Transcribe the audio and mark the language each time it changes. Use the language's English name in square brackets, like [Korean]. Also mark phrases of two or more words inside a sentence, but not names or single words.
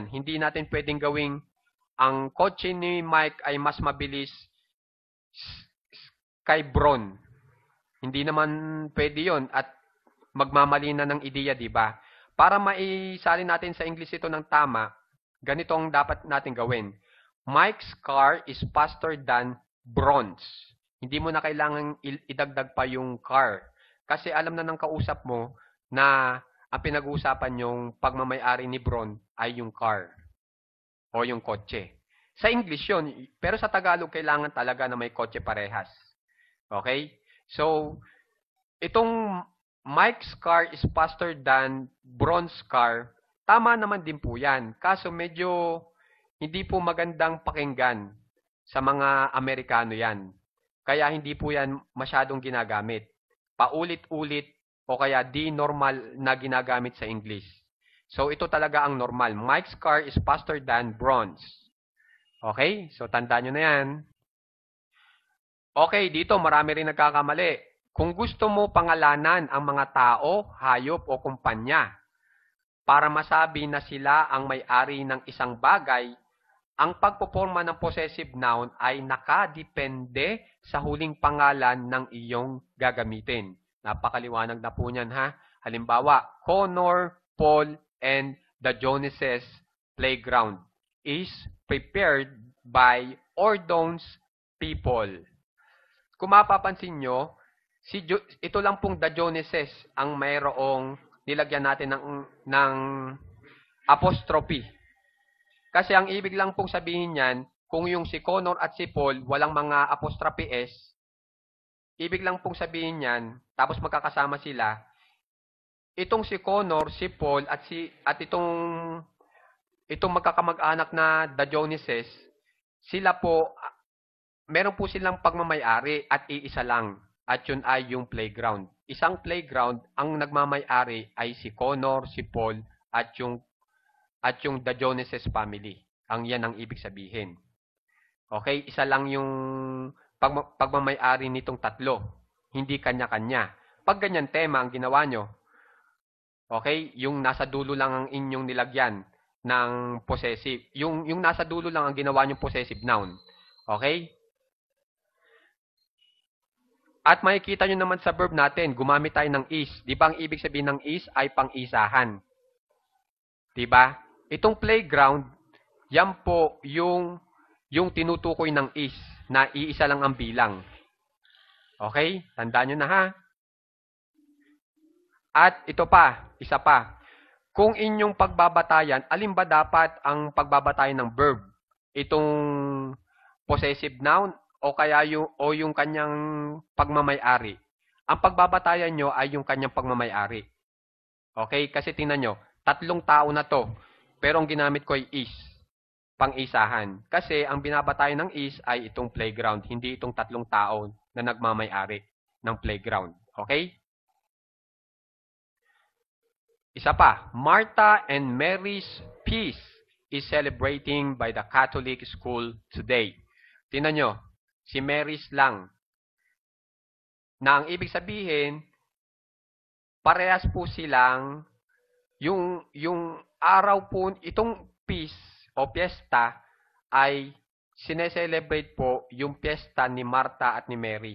[Filipino] Hindi natin pwedeng gawing ang kotse ni Mike ay mas mabilis kay Bron. Hindi naman pwede yon at magmamali na ng ideya, di ba? Para maisalin natin sa English ito ng tama, ganito ang dapat natin gawin. [English] Mike's car is faster than Bron's. [Filipino] Hindi mo na kailangan idagdag pa yung car. Kasi alam na ng kausap mo na ang pinag-uusapan yung pagmamay-ari ni Bron ay yung car o yung kotse. Sa English yun, pero sa Tagalog kailangan talaga na may kotse parehas. Okay? So, itong [English] Mike's car is faster than Bron's car, [Filipino] tama naman din po yan. Kaso medyo hindi po magandang pakinggan sa mga Amerikano yan. Kaya hindi po yan masyadong ginagamit. Paulit-ulit o kaya di normal na ginagamit sa English. So ito talaga ang normal. [English] Mike's car is faster than Bron's. [Filipino] Okay? So tandaan nyo na yan. Okay, dito marami rin nagkakamali. Kung gusto mo pangalanan ang mga tao, hayop o kumpanya para masabi na sila ang may-ari ng isang bagay, ang pagpoporma ng [English] possessive noun [Filipino] ay nakadepende sa huling pangalan ng iyong gagamitin. Napakaliwanag na po niyan ha. Halimbawa, [English] Connor, Paul, and the Joneses playground is prepared by Ordon's people. [Filipino] Kung mapapansin nyo, ito lang pong [English] the Joneses [Filipino] ang mayroong nilagyan natin ng apostrophe. Kasi ang ibig lang pong sabihin niyan, kung yung si Connor at si Paul, walang mga apostrophe S, ibig lang pong sabihin niyan, tapos magkakasama sila, itong si Connor, si Paul, at itong magkakamag-anak na [English] the Joneses, [Filipino] sila po, meron po silang pagmamay-ari at iisa lang. At yun ay yung playground. Isang playground, ang nagmamay-ari ay si Connor, si Paul, at yung [English] the Joneses family. [Filipino] Yan ang ibig sabihin. Okay? Isa lang yung pagmamay-ari nitong tatlo. Hindi kanya-kanya. Pag ganyan tema ang ginawa nyo, okay? Yung nasa dulo lang ang inyong nilagyan ng possessive. Yung nasa dulo lang ang ginawa nyong [English] possessive noun. [Filipino] Okay? At makikita nyo naman sa verb natin, gumamit tayo ng is. Di ba ang ibig sabihin ng is ay pang-isahan? Di ba? Itong playground, yan po yung tinutukoy ng is, na iisa lang ang bilang. Okay? Tandaan nyo na ha. At ito pa, isa pa. Kung inyong pagbabatayan, alin ba dapat ang pagbabatayan ng verb? Itong [English] possessive noun [Filipino] o kaya yung kanyang pagmamay-ari. Ang pagbabatayan nyo ay yung kanyang pagmamay-ari. Okay? Kasi tingnan nyo, 3 tao na to. Pero ang ginamit ko ay is. Pang-isahan. Kasi ang binabatayan ng is ay itong playground. Hindi itong 3 tao na nagmamay-ari ng playground. [English] Okay? [Filipino] Isa pa, [English] Martha and Mary's feast is celebrating by the Catholic school today. [Filipino] Tingnan nyo, si Mary's lang. Na ang ibig sabihin, parehas po silang, yung araw po, itong feast o piyesta ay sineselebrate po yung piyesta ni Martha at ni Mary.